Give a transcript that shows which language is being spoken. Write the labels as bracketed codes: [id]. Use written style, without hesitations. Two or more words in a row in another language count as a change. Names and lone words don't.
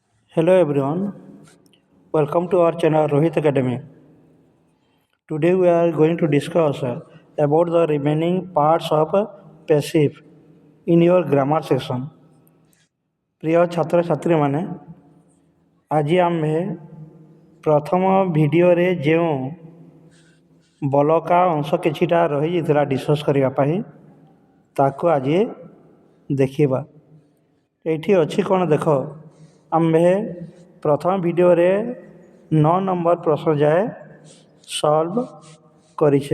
[en] Hello everyone, welcome to our channel Rohit Academy. Today we are going to discuss about the remaining parts of passive in your grammar section. [or] ପ୍ରିୟ ଛାତ୍ରଛାତ୍ରୀମାନେ, ଆଜି ଆମେ ପ୍ରଥମ ଭିଡ଼ିଓରେ ଯେଉଁ ବଲକା ଅଂଶ କିଛିଟା ରହିଯାଇଥିଲା ଡିସ୍କସ୍ କରିବା ପାଇଁ ତାକୁ ଆଜି ଦେଖିବା। ଏଇଠି ଅଛି କ'ଣ ଦେଖ, ଆମ୍ଭେ ପ୍ରଥମ ଭିଡ଼ିଓରେ 9 ନମ୍ବର ପ୍ରଶ୍ନ ଯାଏ ସଲ୍ଭ କରିଛେ।